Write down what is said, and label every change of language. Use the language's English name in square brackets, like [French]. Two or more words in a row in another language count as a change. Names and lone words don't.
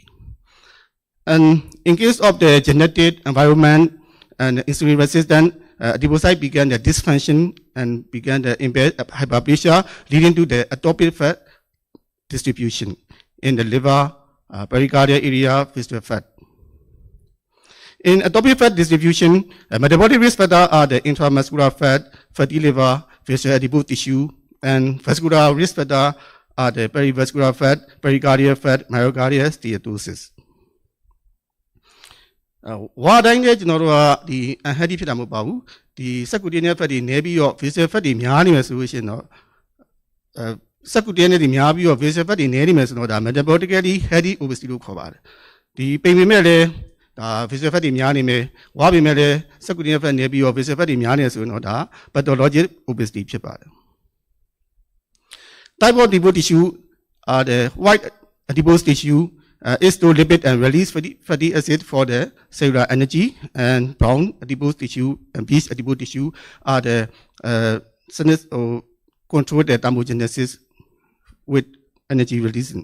[English] And in case of the genetic environment and insulin resistant, adipocyte began the dysfunction and began the impaired hyperplasia, leading to the atopic fat distribution in the liver, pericardial area, visceral fat. In atopic fat distribution, metabolic risk factors are the intramuscular fat, fatty liver, visceral adipose tissue, and vascular risk factors are the perivascular fat, pericardial fat, myocardial steatosis. [Burmese] ဝါတိုင်းလည်းကျွန်တော်တို့ကဒီ unhealthy ဖြစ်တာမဟုတ်ပါဘူးဒီ [English] subcutaneous fat [Burmese] တွေနည်းပြီးတော့ [English] visceral fat [Burmese] တွေများနေမယ်ဆိုလို့ရှိရင်တော့subcutaneous တွေ များပြီးတော့ [English] visceral fat [Burmese] တွေနည်းနေမယ်ဆိုတော့ဒါ [English] metabolically healthy obesity [Burmese] လို့ခေါ်ပါတယ်ဒီပိန်ပေမဲ့လည်း ဒါ [English] visceral fat [Burmese] တွေများနေမယ်ဝါပေမဲ့လည်း [English] subcutaneous fat [Burmese] နည်းပြီးတော့ [English] visceral fat [Burmese] တွေများနေဆိုရင်တော့ဒါ [English] pathologic obesity [Burmese] ဖြစ်ပါတယ် [English] Type of adipose tissue are the white adipose tissue is to lipid and release fatty acid for the cellular energy, and brown adipose tissue and beige adipose tissue are the control the thermogenesis with energy releasing.